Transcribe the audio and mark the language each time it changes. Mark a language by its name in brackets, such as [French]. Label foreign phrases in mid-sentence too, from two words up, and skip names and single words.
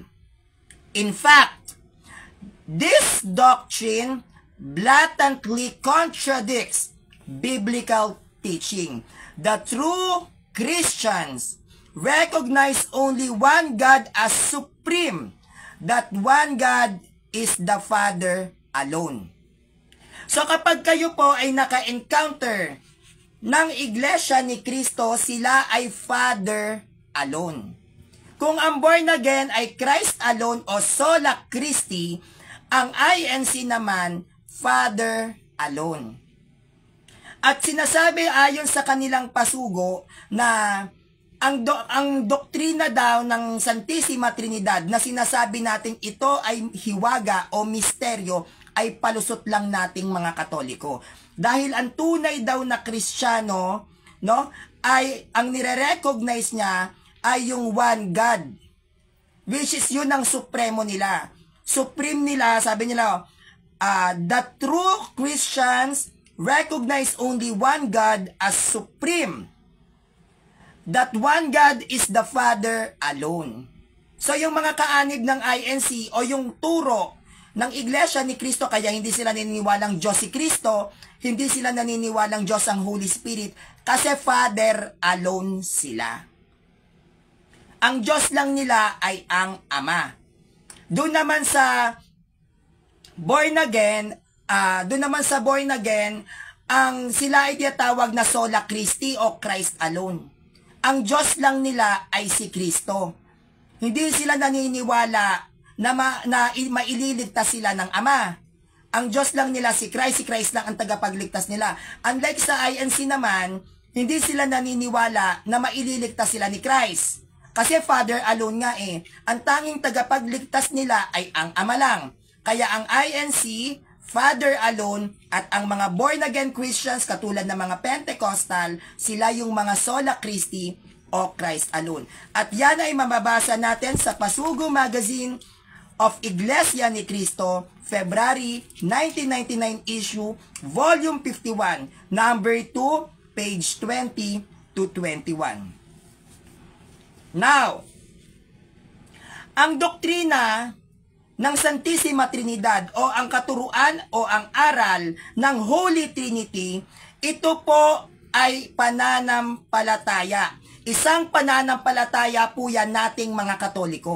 [English] In fact, this doctrine blatantly contradicts biblical teaching. The true Christians recognize only one God as supreme. That one God is the Father alone. [Filipino] So kapag kayo po ay naka-encounter ng Iglesia ni Cristo, sila ay [English] Father alone. [Filipino] Kung ang [English] born again [Filipino] ay [English] Christ alone [Filipino] o [Latin] sola Christi, [Filipino] ang INC naman, [English] Father alone. [Filipino] At sinasabi ayon sa kanilang pasugo na ang doktrina daw ng Santissima Trinidad na sinasabi natin ito ay hiwaga o misteryo ay palusot lang nating mga Katoliko. Dahil ang tunay daw na Kristiyano, no, ay ang nire-recognize niya ay yung [English] one God. Which is [Filipino] yun ang supremo nila. Supreme nila, sabi nila, [English] the true Christians recognize only one God as supreme. That one God is the Father alone. [Filipino] So yung mga kaanib ng INC o yung turo ng Iglesia ni Cristo, kaya hindi sila naniniwalang Diyos si Cristo, hindi sila naniniwalang Diyos ang [English] Holy Spirit, [Filipino] kasi [English] Father alone [Filipino] sila. Ang Diyos lang nila ay ang Ama. Doon naman sa [English] born again, [Filipino] ang sila ay tinatawag na [Latin] sola Christi [Filipino] o [English] Christ alone. [Filipino] Ang Diyos lang nila ay si Kristo. Hindi sila naniniwala na maililigtas sila ng Ama. Ang Diyos lang nila si Christ lang ang tagapagligtas nila. Unlike sa INC naman, hindi sila naniniwala na maililigtas sila ni Christ. Kasi [English] Father alone [Filipino] nga eh. Ang tanging tagapagligtas nila ay ang Ama lang. Kaya ang INC, [English] Father alone, [Filipino] at ang mga [English] born-again Christians [Filipino] katulad ng mga Pentecostal, sila yung mga [Latin] sola Christi [Filipino] o [English] Christ alone. [Filipino] At yan ay mababasa natin sa Pasugo Magazine of Iglesia ni Cristo, [English] February 1999 issue, volume 51, number 2, page 20 to 21. [Filipino] Now, ang doktrina ng Santissima Trinidad o ang katuruan o ang aral ng [English] Holy Trinity, [Filipino] ito po ay pananampalataya. Isang pananampalataya po yan nating mga Katoliko.